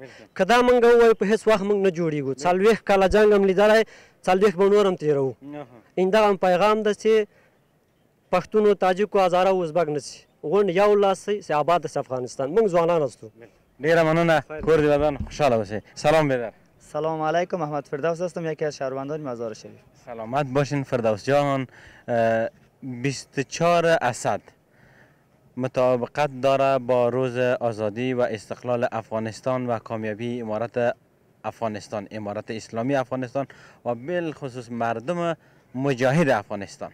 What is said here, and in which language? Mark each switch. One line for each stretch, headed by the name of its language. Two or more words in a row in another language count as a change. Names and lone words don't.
Pashto: که دا موږ ووایو په هېڅ وخت موږ نه جوړېږو. 40 کاله جنګ هم لیدلی، 40 به نور هم تېروو. همدغه هم پیغام ده چې پښتون و تاجک و هزاره و ازبک نه شي، غونډ یو لاس شي چې آباد شي افغانستان. موږ ځوانان استو. ډېره مننه. کور دې ودان، خوشحاله اوسئ.
Persian: سلام بیدر. سلام علیکم. احمد فردوس هستم، یکی از شهروندان مزار شریف. سلامت باشین فردوس جان. 24 اسد مطابقت داره با روز آزادی و استقلال افغانستان و کامیابی امارت افغانستان، امارت اسلامی افغانستان و بالخصوص مردم مجاهد افغانستان.